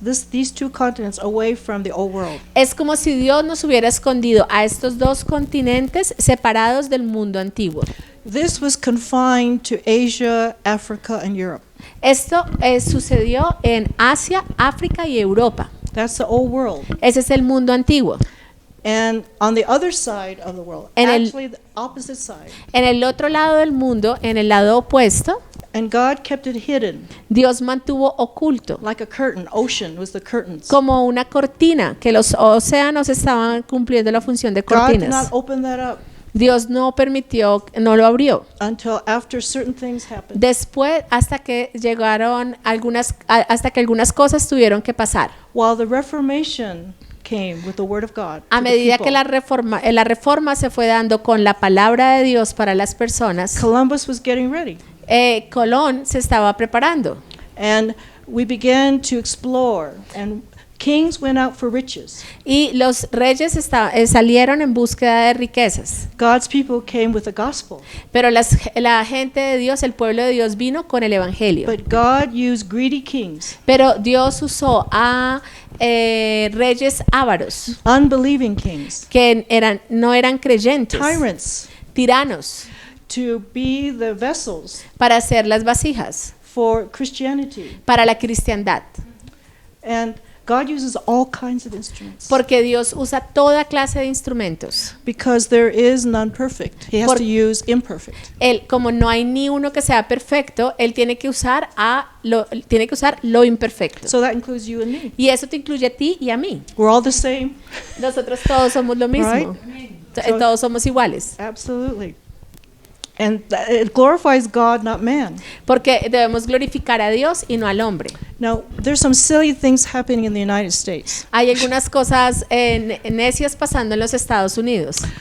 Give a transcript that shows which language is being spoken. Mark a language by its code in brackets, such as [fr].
[en] these two continents away from the old world. [es] Es como si Dios nos hubiera escondido a estos dos continentes separados del mundo antiguo. [en] This was confined to Asia, Africa, and Europe. [es] Esto sucedió en Asia, África y Europa. [en] That's the old world. [es] Ese es el mundo antiguo. [en] And on the other side of the world, [es] En el- [en] actually the opposite side, [es] En el otro lado del mundo, en el lado opuesto, [en] and God kept it hidden [es] Dios mantuvo oculto, [en] like a curtain. Ocean was the curtains. [es] como una cortina, que los océanos estaban cumpliendo la función de [en] God did not [es] cortinas. [en] open that up [es] Dios no permitió, no lo abrió. [en] until after certain things happened. [es] Después, hasta que llegaron hasta que algunas cosas tuvieron que pasar. [en] While the Reformation came with the Word of God [es] A [en] to the [es] medida que [en] people, [es] la reforma se fue dando con la palabra de Dios para las personas, [en] Columbus was getting ready. [es] Colón se estaba preparando. [en] And we began to explore, and kings went out for riches. [es] Y los reyes salieron en búsqueda de riquezas. [en] God's people came with the gospel. [es] Pero la gente de Dios, el pueblo de Dios vino con el evangelio. [en] But God used greedy kings, [es] Pero Dios usó a reyes ávaros [en] unbelieving kings, [es] que no eran creyentes, [en] tyrants, [es] tiranos, [en] to be the vessels [es] para hacer las vasijas, [en] for Christianity. [es] para la cristiandad. [en] And God uses all kinds of instruments [es] Porque Dios usa toda clase de instrumentos. [en] because there is none perfect. He has [es] Por- [en] to use imperfect. [es] Él, como no hay ni uno que sea perfecto, él tiene que usar lo imperfecto. [en] So that includes you and me. [es] Y eso te incluye a ti y a mí. [en] We're all the same. [es] Nosotros todos somos lo mismo. [en] Right. [es] Todos somos iguales. [en] Absolutely. And it glorifies God, not man. [es] Porque debemos glorificar a Dios y no al hombre. [en] Now, there's some silly things happening in the United States. [es] Hay algunas cosas necias pasando en los Estados Unidos.